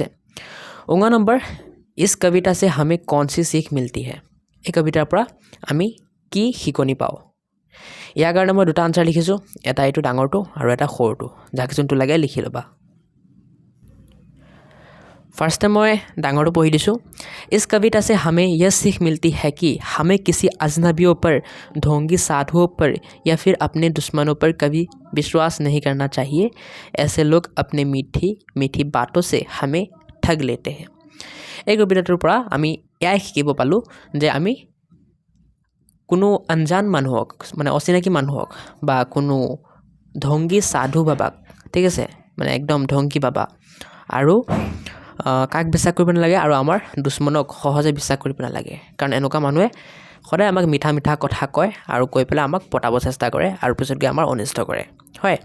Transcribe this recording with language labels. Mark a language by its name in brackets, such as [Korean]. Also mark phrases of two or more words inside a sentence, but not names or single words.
[Hindi] 9 নম্বৰ, इस कविता से हमें कौन सी सीख मिलती है। [Assamese] এই কবিতাৰ পৰা আমি কি শিকনি পাওঁ। ইয়াৰ কাৰণে মই দুটা আনচাৰ লিখিছোঁ, এটা এইটো ডাঙৰটো আৰু এটা সৰুটো, যাক যোনটো লাগে লিখি ল'বা। ফাৰ্ষ্টে মই ডাঙৰটো পঢ়ি দিছোঁ। [Hindi] इस कविता से हमें यह सीख मिलती है कि हमें किसी अजनबियों पर, ढोंगी साधुओं पर या फिर अपने दुश्मनों पर कभी विश्वास नहीं करना चाहिए। ऐसे लोग अपने मीठी मीठी बातों से हमें ठग लेते हैं। [Assamese] এই কবিতাটোৰ পৰা আমি এয়াই শিকিব পালোঁ যে আমি কোনো অঞ্জান মানুহক, মানে অচিনাকি মানুহক বা কোনো ঢংগী সাধু বাবাক, ঠিক আছে, মানে একদম ঢংগী বাবা আৰু কাক বিশ্বাস কৰিব নালাগে, আৰু আমাৰ দুশ্মনক সহজে বিশ্বাস কৰিব নালাগে, কাৰণ এনেকুৱা মানুহে সদায় আমাক মিঠা মিঠা কথা কয় আৰু কৈ পেলাই আমাক পতাব চেষ্টা কৰে আৰু পিছত গৈ আমাৰ অনিষ্ট কৰে, হয়।